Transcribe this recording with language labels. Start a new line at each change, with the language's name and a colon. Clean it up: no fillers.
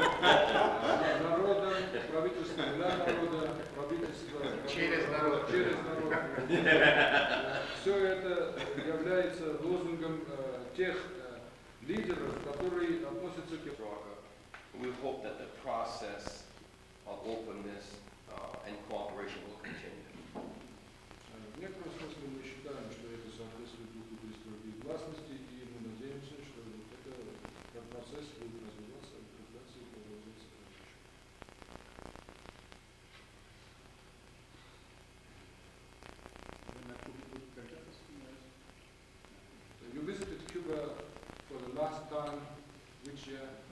Russian: Народа, правительство для народа, правительство Через народ. через народ. Все это является лозунгом тех лидеров, которые относятся к
English: We hope that the process of openness and cooperation will continue.
Russian: В некотором смысле мы считаем, что это соответствует духу перестройки и гласности, и мы надеемся, что этот процесс будет развиваться, укрепляться и продолжаться дальше. Вы на Кубе будете когда-то снимать?
English: You visited Cuba for the last time, which year?